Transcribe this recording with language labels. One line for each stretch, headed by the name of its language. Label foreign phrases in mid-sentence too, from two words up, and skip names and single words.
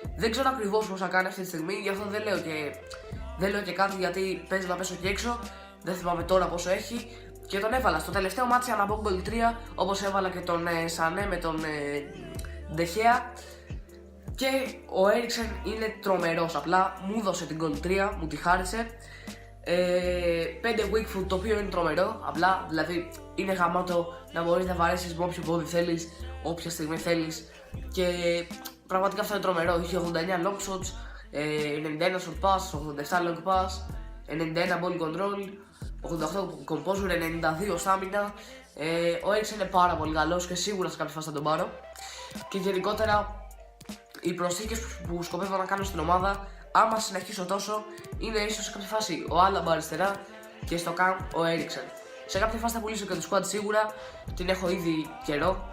Greek: Δεν ξέρω ακριβώς πώς θα κάνει αυτή τη στιγμή, γι' αυτό δεν λέω και κάτι, γιατί παίζει να πέσω και έξω. Δεν θυμάμαι τώρα πόσο έχει. Και τον έβαλα στο τελευταίο μάτι για να μπω γκολ 3, όπως έβαλα και τον Sané με τον Ντεχέα. Και ο Έριξεν είναι τρομερός, απλά μου δώσε την goal 3, μου τη χάρισε.
English: 5 weak foot,
Greek: το οποίο είναι τρομερό, απλά δηλαδή είναι γαμάτο να μπορείς να βαρέσεις με όποιο πόδι θέλεις, όποια στιγμή θέλεις. Και πραγματικά αυτό είναι τρομερό, είχε
English: 89 long shots, 91 short pass, 87 long pass, 91 ball control, 88 composure, 92 stamina.
Greek: Ο Έριξεν είναι πάρα πολύ καλός και σίγουρα σε κάποια φάση θα τον πάρω. Και γενικότερα οι προσθήκες που σκοπεύω να κάνω στην ομάδα, άμα συνεχίσω τόσο, είναι ίσως σε κάποια φάση ο Άλαμπα αριστερά και στο camp ο Έριξεν. Σε κάποια φάση θα πουλήσω και το squad σίγουρα, την έχω ήδη καιρό.